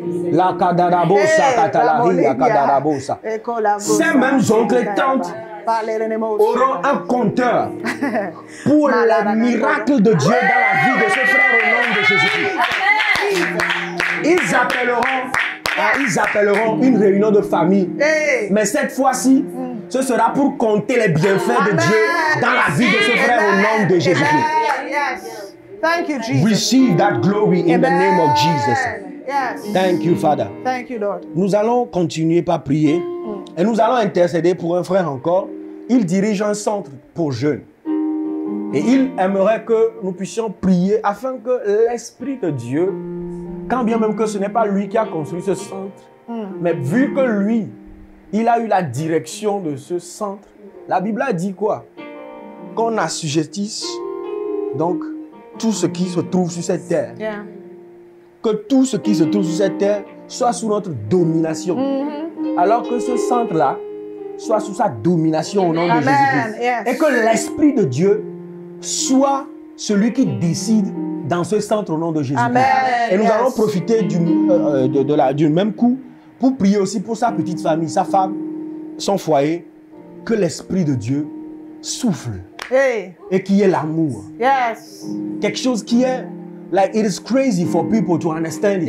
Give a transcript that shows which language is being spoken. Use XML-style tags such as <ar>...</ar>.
<fr>La kadarabosa, katalari, la kadarabosa. Ces mêmes oncles et tantes auront un compteur pour le miracle de Dieu dans la vie de ce frère au nom de Jésus-Christ. Ils appelleront une réunion de famille. Mais cette fois-ci, ce sera pour compter les bienfaits de Dieu dans la vie de ce frère au nom de Jésus-Christ.</fr> <en>Thank you, Jesus. Receive that glory in the name of Jesus. Yes. Thank you, Father. Thank you, Lord.</en> <fr>Nous allons continuer par prier et nous allons intercéder pour un frère encore. Il dirige un centre pour jeunes. Et il aimerait que nous puissions prier afin que l'Esprit de Dieu, quand bien même que ce n'est pas lui qui a construit ce centre, mais vu que lui, il a eu la direction de ce centre, la Bible a dit quoi? Qu'on assujettisse donc tout ce qui se trouve sur cette terre.</fr> <en>Yeah.</en> <fr>Que tout ce qui se trouve sur cette terre soit sous notre domination. Alors que ce centre-là soit sous sa domination au nom de Jésus-Christ.</fr> <en>Yes.</en> <fr>Et que l'Esprit de Dieu soit celui qui décide dans ce centre au nom de Jésus-Christ. Et nous allons profiter du même coup pour prier aussi pour sa petite famille, sa femme, son foyer. Que l'Esprit de Dieu souffle et qu'il y ait l'amour.</fr> <en>Yes.</en> <fr>Quelque chose qui est,</fr> <en>like, it is crazy for people to understand it.</en>